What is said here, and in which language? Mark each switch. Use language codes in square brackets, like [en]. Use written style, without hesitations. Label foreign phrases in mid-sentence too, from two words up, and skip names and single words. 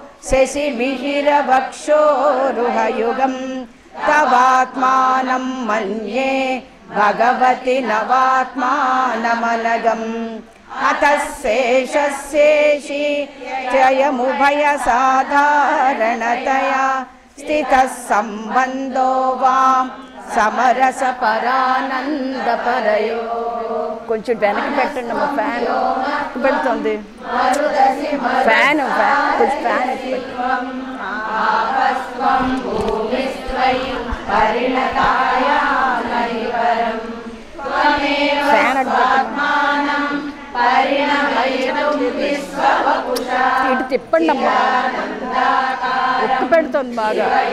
[sa] शशिमिहिरवक्षोरुहयुगं तवात्मानं मन्ये भगवति नवात्मानमनगम् अतः शेषशेषी जयमुभयसाधारणतया स्थितः सम्बन्धो वां సమరసపరానందపరయో. [te] కొంచెం వెనక్కి పెట్టండి అమ్మ, ఫ్యాన్ పెడుతుంది. ఫ్యాన్ కొంచెం ఫ్యాన్ ఫ్యాన్ ఇటు తిప్పండి అమ్మా, ఉక్కు పెడుతుంది బాగా.